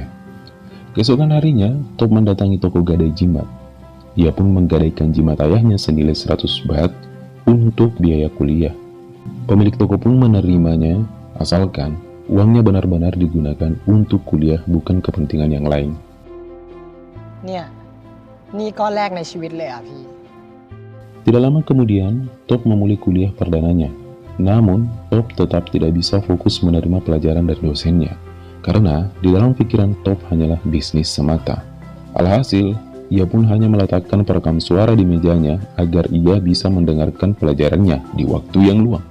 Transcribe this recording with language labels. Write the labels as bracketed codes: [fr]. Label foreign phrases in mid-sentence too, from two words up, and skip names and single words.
[id] Keesokan harinya, Top mendatangi toko gadai jimat. Ia pun menggadaikan jimat ayahnya senilai 100 baht untuk biaya kuliah. Pemilik toko pun menerimanya, asalkan uangnya benar-benar digunakan untuk kuliah, bukan kepentingan yang lain. [th] เนี่ยนี่ก้อนแรกในชีวิตเลยอ่ะพี่ [id] Tidak lama kemudian, Top memulai kuliah perdananya. Namun, Top tetap tidak bisa fokus menerima pelajaran dari dosennya, karena di dalam pikiran Top hanyalah bisnis semata. Alhasil, ia pun hanya meletakkan perekam suara di mejanya agar ia bisa mendengarkan pelajarannya di waktu yang luang.